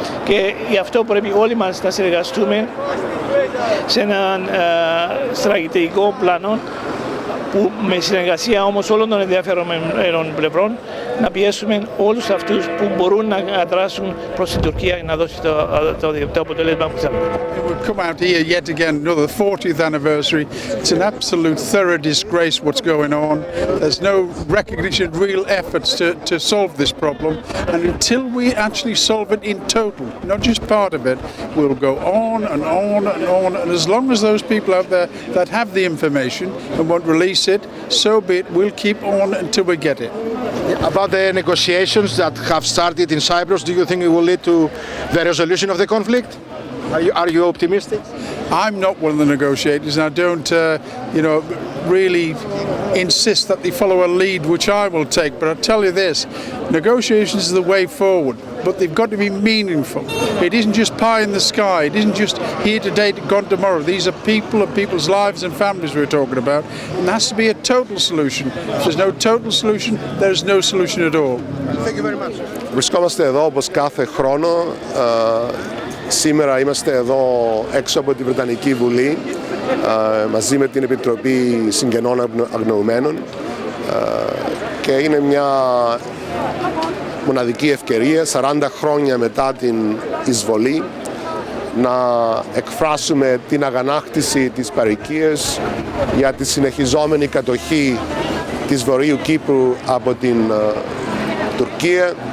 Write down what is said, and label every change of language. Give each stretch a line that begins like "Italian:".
Greek: Και γι' αυτό πρέπει όλοι μας να συνεργαστούμε σε έναν στρατηγικό πλάνο, που με συνεργασία όμως όλων των ενδιαφερομένων πλευρών να πιέσουμε όλους αυτούς που μπορούν να δράσουν προς την Τουρκία για να δώσει το αποτέλεσμα που θέλουμε.
English: We've come out here yet again, another 40th anniversary. It's an absolute thorough disgrace what's going on. There's no recognition, real efforts to solve this problem. And until we actually solve it in total, not just part of it, we'll go on and on and on. And as long as those people out there that have the information and won't release it, so be it. We'll keep on until we get it. About the negotiations that have started in Cyprus, do you think it will lead to the resolution of the conflict? Are you optimistic? I'm not one of the negotiators, and I don't, really insist that they follow a lead which I will take. But I'll tell you this, negotiations is the way forward, but they've got to be meaningful. It isn't just pie in the sky. It isn't just here today, gone tomorrow. These are people and people's lives and families we're talking about, and there has to be a total solution. If there's no total solution, there's no solution at all. Thank you very much.
Greek: Βρισκόμαστε εδώ όπως κάθε χρόνο. Σήμερα είμαστε εδώ έξω από τη Βρετανική Βουλή μαζί με την Επιτροπη Συγγενών Αγνοουμενων και είναι μια μοναδική ευκαιρία 40 χρόνια μετά την εισβολή να εκφράσουμε την αγανάκτηση της παροικίας για τη συνεχιζόμενη κατοχή της Βορείου Κύπρου από την Τουρκία.